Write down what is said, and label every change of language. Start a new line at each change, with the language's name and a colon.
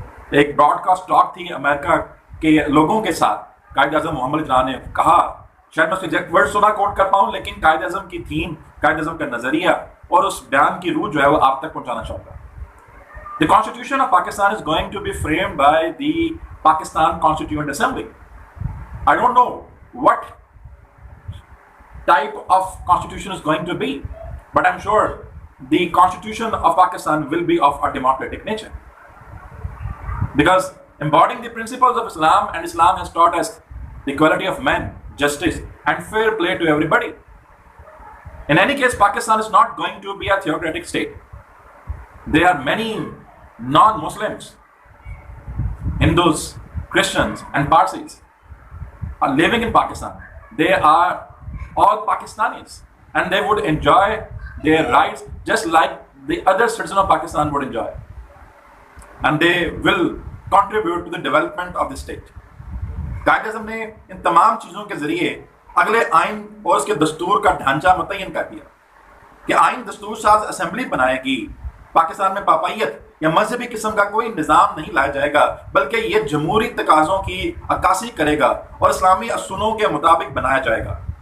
Urdu: ایک Broad cost talk تھی امریکہ کے لوگوں کے ساتھ۔ قائد اعظم محمد علی جناح نے کہا، شاید میں اس ایگزیکٹ ورڈ سنا کوٹ کر پاؤں، لیکن قائد اعظم کی تھیم، قائد اعظم کا نظریہ اور اس بیان کی روح جو ہے وہ آپ تک پہنچانا چاہوں گا۔
English: The Constitution of Pakistan is going to be framed by the Pakistan Constituent Assembly. I don't know what type of constitution is going to be, but I'm sure the Constitution of Pakistan will be of a democratic nature. Because embodying the principles of Islam, and Islam has taught us the equality of men, justice, and fair play to everybody. In any case, Pakistan is not going to be a theocratic state. There are many non-Muslims, Hindus, Christians, and Parsis are living in Pakistan. They are all Pakistanis, and they would enjoy their rights just like the other citizens of Pakistan would enjoy. And they will contribute to the development of the state.
Urdu: Quaid Azam نے ان تمام چیزوں کے ذریعے اگلے آئین اور اس کے دستور کا ڈھانچہ متعین کر دیا کہ آئین دستور ساز اسمبلی بنائے گی، پاکستان میں پاپائیت یا مذہبی قسم کا کوئی نظام نہیں لایا جائے گا، بلکہ یہ جمہوری تقاضوں کی عکاسی کرے گا اور اسلامی اصولوں کے مطابق بنایا جائے گا۔